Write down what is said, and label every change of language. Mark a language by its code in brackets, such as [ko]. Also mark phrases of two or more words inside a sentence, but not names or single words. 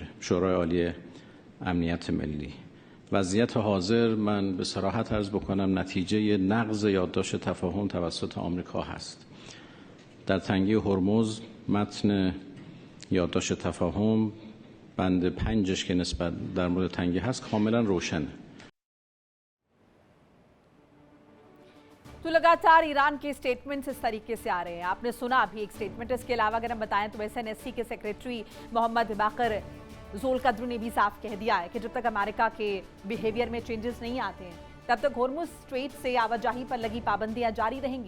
[fa] شورای عالی امنیت ملی وضعیت حاضر من به صراحت عرض بکنم نتیجه نقض یادداشت تفاهم توسط آمریکا هست. در تنگی هرمز متن یادداشت تفاهم بند 5 که نسبت در مورد تنگی هست کاملا روشنه. [hi] तो लगातार ईरान के स्टेटमेंट्स इस तरीके से आ रहे हैं। आपने सुना अभी एक स्टेटमेंट। इसके अलावा अगर हम बताएं तो SNSC के सेक्रेटरी मोहम्मद बाकर ज़ोलकद्र ने भी साफ कह दिया है कि जब तक अमेरिका के बिहेवियर में चेंजेस नहीं आते हैं तब तक होर्मुज स्ट्रेट से आवाजाही पर लगी पाबंदियां जारी रहेंगी।